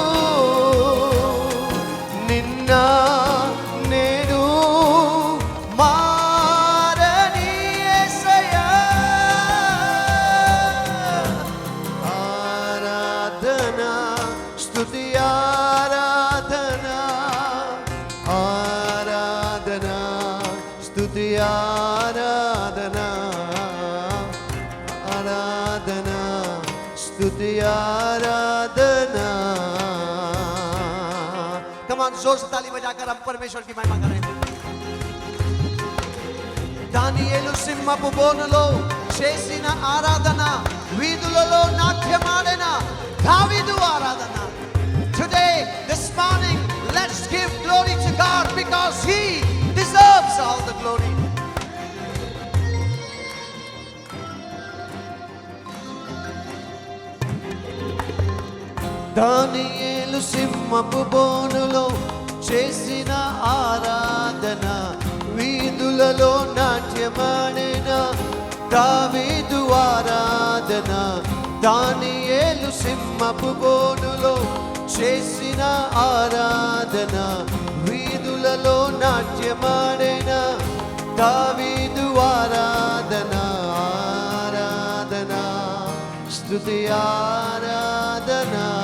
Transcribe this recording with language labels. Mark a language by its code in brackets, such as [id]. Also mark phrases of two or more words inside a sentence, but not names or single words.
[te] నిన్న నేను మారని యేసయ్యా ఆరాధన స్తుతి ఆరాధన ఆరాధన స్తుతి ఆరాధన ఆరాధన స్తుతి [hi] ఆराधना कमान जोर से ताली बजाकर हम परमेश्वर की महिमा करें [te] దానియేలు సింహపు బోనులో చేసిన ఆరాధన వీధులలో నాట్యమాడిన దావీదు ఆరాధన [en] today this morning let's give glory to God because he deserves all the glory [te] దానియేలు సింహపు బోనులో చేసిన ఆరాధన వీధులలో నాట్యమాడిన దావీదు ఆరాధన దానియేలు సింహపు బోనులో చేసిన ఆరాధన వీధులలో నాట్యమాడిన దావీదు ఆరాధన ఆరాధన స్తుతి ఆరాధన